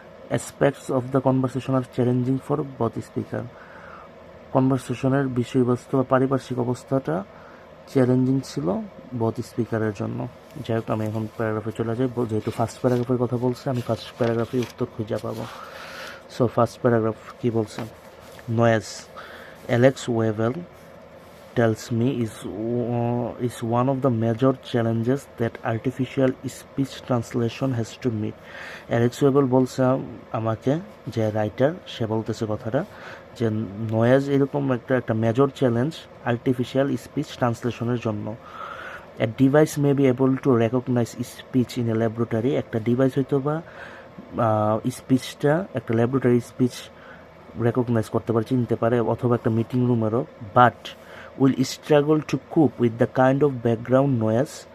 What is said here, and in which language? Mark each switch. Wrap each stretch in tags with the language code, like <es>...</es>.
<en>aspects of the conversation are challenging for both speaker,</en> <bn>কনভারসেশনের বিষয়বস্তু বা পারিপার্শ্বিক অবস্থাটা চ্যালেঞ্জিং ছিল বোথ স্পিকারের জন্য। যাই হোক, আমি এখন প্যারাগ্রাফে চলে যাই, যেহেতু ফার্স্ট প্যারাগ্রাফের কথা বলছে আমি ফার্স্ট প্যারাগ্রাফে উত্তর খুঁজে পাবো।</bn> <en>so first paragraph</en> <bn>কি বলছে,</bn> <en>Noise Alex Waibel tells me is one of the major challenges that artificial speech translation has to meet.</en> <bn>Alex Wavell বলছে আমাকে, যে রাইটার সে বলতেছে কথাটা, যে নয়েজ এরকম একটা মেজর চ্যালেঞ্জ আর্টিফিশিয়াল স্পিচ ট্রান্সলেশনের জন্য।</bn> <en>a device may be able to recognise speech in a laboratory,</en> <bn>একটা ডিভাইস হয়তো বা স্পিচটা একটা ল্যাবরেটরি স্পিচ রেকগনাইজ করতে পারে, চিনতে পারে, অথবা একটা meeting রুমেরও,</bn> <en>But will struggle to cope with the kind of background noise.</en>